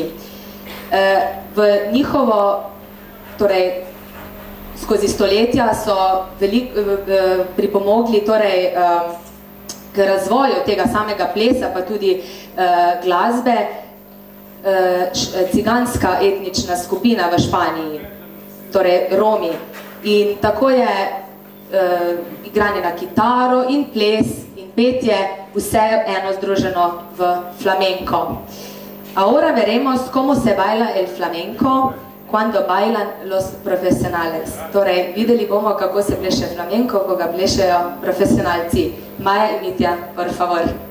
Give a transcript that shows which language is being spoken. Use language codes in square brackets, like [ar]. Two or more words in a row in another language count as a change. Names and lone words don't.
[sl] V njihovo, torej, skozi stoletja so pripomogli torej, k razvoju tega samega plesa, pa tudi glasbe, ciganska etnična skupina v Španiji, torej Romi. In tako je igranje na kitaro in ples in petje vse eno združeno v flamenco. [es] Ahora veremos cómo se baila el flamenco cuando bailan los profesionales. [sl] Torej, videli bomo, kako se pleše flamenko, ko ga plešejo profesionalci. [es] Maya y Mitja, por favor.